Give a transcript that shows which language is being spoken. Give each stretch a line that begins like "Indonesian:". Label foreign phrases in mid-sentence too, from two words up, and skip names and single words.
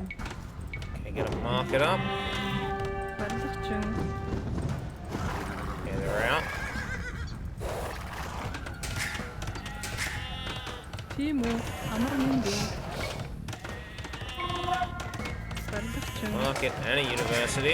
English: Okay, gonna mark it up.
Mongolian: Барилгач.
English: Okay, they're out.
Mongolian: Тимо. Амар минь. Барилгач.
English: Market and a university.